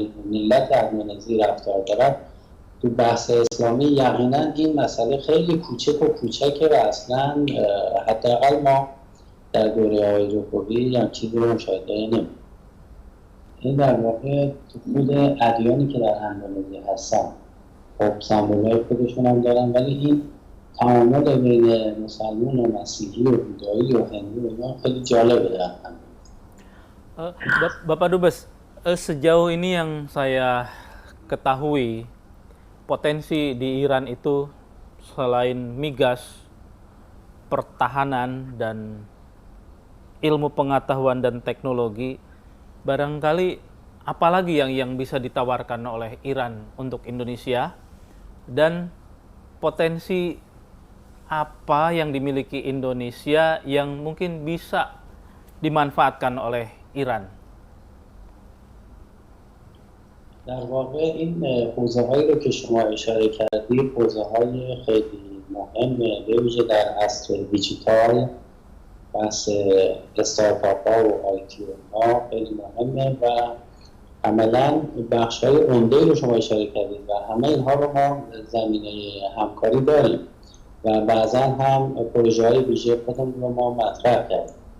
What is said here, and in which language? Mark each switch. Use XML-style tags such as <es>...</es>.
<fa>ملت اندونزی رفتار دارد، تو بحث اسلامی یقینا این مسئله خیلی کوچک و کوچکه و اصلا حداقل ما در دوره های جمهوری هم چیزی رو مشاهده نمی‌کنیم. این در واقع تو خود ادیانی که در اندونزی هستن خب سمبول‌های خودشون هم دارن، ولی این تعامل بین مسلمان و مسیحی و بودایی و هندو اینا خیلی جالبه در اندونزی.</fa> <id>Bapak Dubes, sejauh ini yang saya ketahui, potensi di Iran itu selain migas, pertahanan, dan ilmu pengetahuan dan teknologi, barangkali apalagi yang bisa ditawarkan oleh Iran untuk Indonesia, dan potensi apa yang dimiliki Indonesia yang mungkin bisa dimanfaatkan oleh ایران؟</id> <fa>در واقع این حوزه هایی رو که شما اشاره کردید حوزه های خیلی مهمه، به ویژه در عصر دیجیتال بحث استارتاپ ها و آیتی ها خیلی مهمه و عملا بخش های عمده رو شما اشاره کردید و همه اینها رو ما زمینه همکاری داریم و بعضا هم پروژه های ویژه خودمون رو ما مطرح کردیم.</fa>